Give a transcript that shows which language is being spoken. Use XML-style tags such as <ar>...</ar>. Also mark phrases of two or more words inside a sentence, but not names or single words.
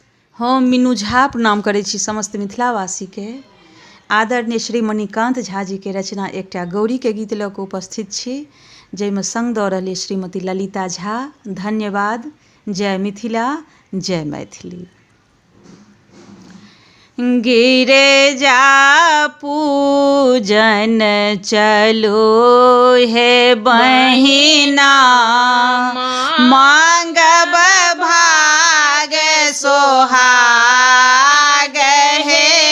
<mai>हम मीनू झा प्रणाम करै छी समस्त मिथिलावासीके। आदरणीय श्री मणिकान्त झा जी के रचना एकटा गौरीके गीत लऽ कऽ उपस्थित छी, जाहिमे संग दऽ रहल अछि श्रीमती ललिता झा। धन्यवाद। जय मिथिला, जय मैथिली। गिरिजा पूजन चलो हे बहिना, मांगब भाग सोहाग हे।</mai>